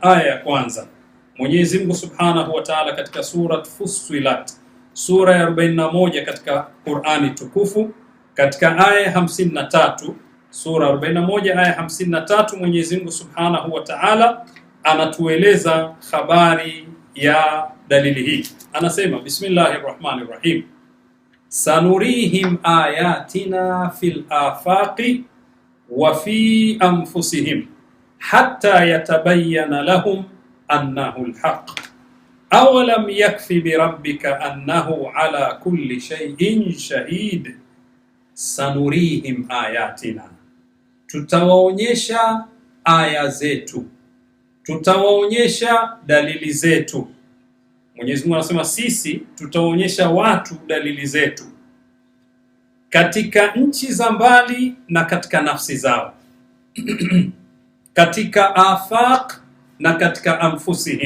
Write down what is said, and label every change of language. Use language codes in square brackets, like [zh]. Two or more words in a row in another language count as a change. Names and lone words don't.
[sw] Aya ya kwanza, Mwenyezi Mungu [ar] سبحانه وتعالى [sw] katika surat Fussilat, sura ya 41 katika Qur'ani tukufu, katika aya 53, sura 41 aya 53, Mwenyezi Mungu subhanahu wa ta'ala anatueleza habari ya dalili hii. [ar] Anasema بسم الله الرحمن الرحيم سنريهم آياتنا في الآفاق وفي أنفسهم حتى يتبين لهم أنه الحق أولم يكف بربك أنه على كل شيء شهيد. سنريهم آياتنا, [sw] tutawaonyesha aya zetu, tutawaonyesha dalili zetu. Mwenyezi Mungu anasema sisi tutawaonyesha watu dalili zetu katika nchi za mbali na katika nafsi zao katika afaq na katika anfusihim.